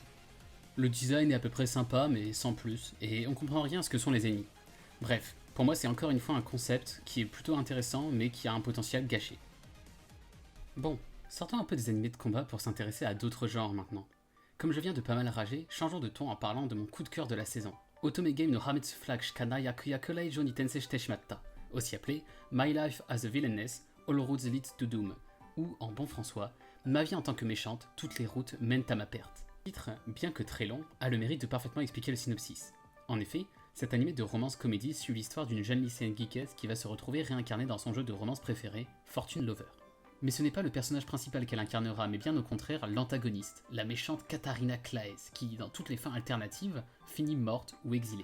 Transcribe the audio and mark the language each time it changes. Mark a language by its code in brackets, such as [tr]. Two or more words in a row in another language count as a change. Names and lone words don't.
[fr] Le design est à peu près sympa mais sans plus, et on comprend rien à ce que sont les ennemis. Bref, pour moi c'est encore une fois un concept qui est plutôt intéressant mais qui a un potentiel gâché. Bon, sortons un peu des animés de combat pour s'intéresser à d'autres genres maintenant. Comme je viens de pas mal rager, changeons de ton en parlant de mon coup de cœur de la saison. Otome Game no Hametsu Flag Shikana Yakuyakurei Jo ni Tensei shite shimatta, aussi appelé My Life as a Villainess, All Roads Lead to Doom, ou en bon françois, Ma vie en tant que méchante, toutes les routes mènent à ma perte. Le titre, bien que très long, a le mérite de parfaitement expliquer le synopsis. En effet, cet animé de romance-comédie suit l'histoire d'une jeune lycéenne geekesse qui va se retrouver réincarnée dans son jeu de romance préféré, Fortune Lover. Mais ce n'est pas le personnage principal qu'elle incarnera, mais bien au contraire l'antagoniste, la méchante Katharina Claes, qui, dans toutes les fins alternatives, finit morte ou exilée.